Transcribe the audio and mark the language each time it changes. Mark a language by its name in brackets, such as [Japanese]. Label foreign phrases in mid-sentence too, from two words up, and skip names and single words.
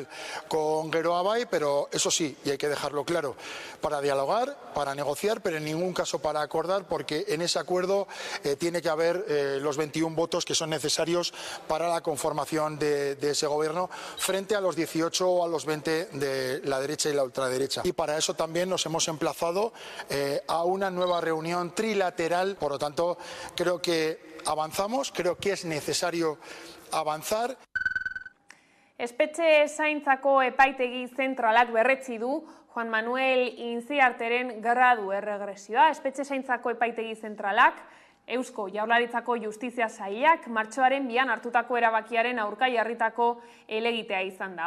[Spanish] con Geroa Bai, pero eso sí, y hay que dejarlo claro, para dialogar, para negociar, pero en ningún caso para acordar, porque en ese acuerdo tiene que haber los 21 votos que son necesarios para la conformación de ese gobierno frente a los 18 o a los 20 de la derecha y la ultraderecha. Y para eso también nos hemos emplazado a una nueva reunión trilateral, por lo tanto creo que avanzamos, creo que es necesario avanzar. [Basque] Espetxe zaintzako epaitegi zentralak berretsi du Juan Manuel Intziarteren gradu erregresioa. Espetxe zaintzako epaitegi zentralak Eusko Jaurlaritzako Justizia Sailak martxoaren 2an hartutako erabakiaren aurka jarritako helegitea izan da.